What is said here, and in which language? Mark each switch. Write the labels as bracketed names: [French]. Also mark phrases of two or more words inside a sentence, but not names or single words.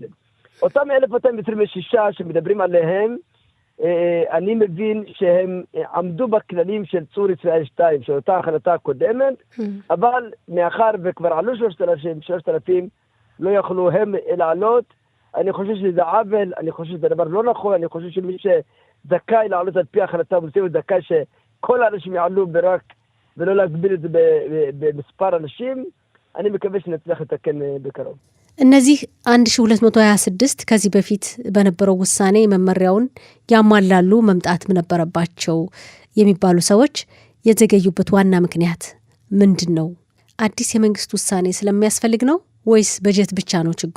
[Hebrew] אותם 1,226 שמדברים עליהם, אני מבין שהם עמדו בכללים של צור ישראל 2, של אותה החלטה הקודמת, אבל מאחר וכבר עלו 3,000, לא יכלו הם לעלות. אני חושב שזה עוול, אני חושב שזה דבר לא נכון, אני חושב שמי שזכאי לעלות על פי החלטה המוסלמית, זכאי שכל האנשים יעלו ברק, ולא להגביל את זה במספר אנשים. אני מקווה שנצליח לתקן בקרוב. [Amharic] እነዚህ 1226 ከዚህ በፊት በነበረው ውሳኔ መመሪያውን ያሟላሉ መምጣት ነበረባቸው የሚባሉ ሰዎች የዘገዩበት ዋና ምክንያት ምንድነው? አዲስ የመንግስት ውሳኔ ስለሚያስፈልግ ነው ወይስ በጀት ብቻ ነው ችግሩ?